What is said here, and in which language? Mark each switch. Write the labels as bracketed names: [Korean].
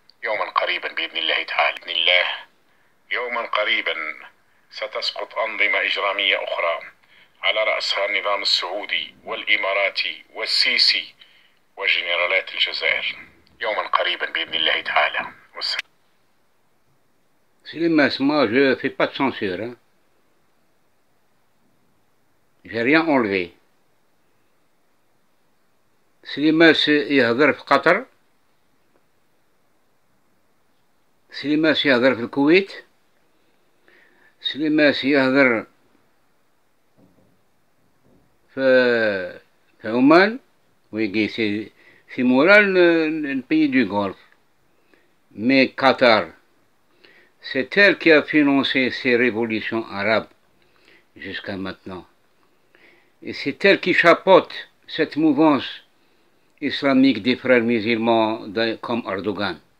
[Arabic] يوما قريبا بإذن الله تعالى، بإذن الله يوما قريبا ستسقط أنظمة إجرامية أخرى على رأسها النظام السعودي والإماراتي والسيسي وجنرالات الجزائر. يوما قريبا بإذن الله تعالى. [French] Slimas, moi je fais pas de censure, hein. J'ai rien enlevé. [Arabic] Slimas يهضر في قطر، سليماس يهضر في الكويت، سليماس يهضر في عمان. [French] Oui, c'est moral le pays du Golfe. Mais Qatar, c'est elle qui a financé ces révolutions arabes jusqu'à maintenant. Et c'est elle qui chapeaute cette mouvance islamique des frères musulmans comme Erdogan.